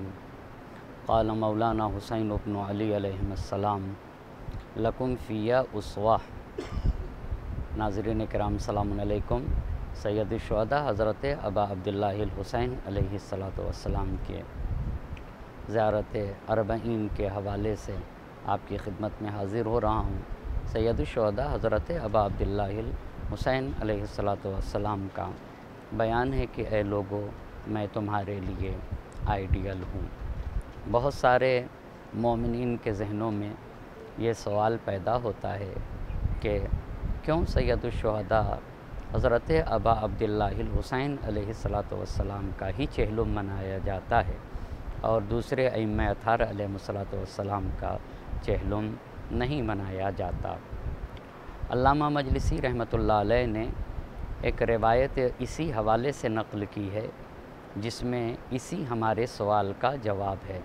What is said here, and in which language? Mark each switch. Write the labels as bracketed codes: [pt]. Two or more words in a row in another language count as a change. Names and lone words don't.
[ar] قال مولانا الحسين بن علي عليه السلام لكم فيّ أسوة. [ur] ناظرین کرام [ar] سلامٌ عليكم. [ur] سید الشہداء حضرت ابا عبداللہ الحسین [ar] عليه الصلاة والسلام [ur] کے زیارت اربعین کے حوالے سے آپ کی خدمت میں حاضر ہو رہا ہوں. سید الشہداء حضرت ابا عبداللہ الحسین [ar] عليه الصلاة والسلام [ur] کا بیان ہے کہ اے لوگو، میں تمہارے لیے آئیڈیل ہوں. بہت سارے مومنین کے ذہنوں میں یہ سوال پیدا ہوتا ہے کہ کیوں سید الشہداء حضرت ابا عبداللہ الحسین [ar] عليه الصلاة والسلام [ur] کا ہی چہلم منایا جاتا ہے اور دوسرے ائمہ اطہار [ar] عليه الصلاة والسلام [ur] کا چہلم نہیں منایا جاتا. علامہ مجلسی [ar] رحمة الله عليه [ur] نے ایک روایت اسی حوالے سے نقل کی ہے جس میں اسی ہمارے سوال کا جواب ہے.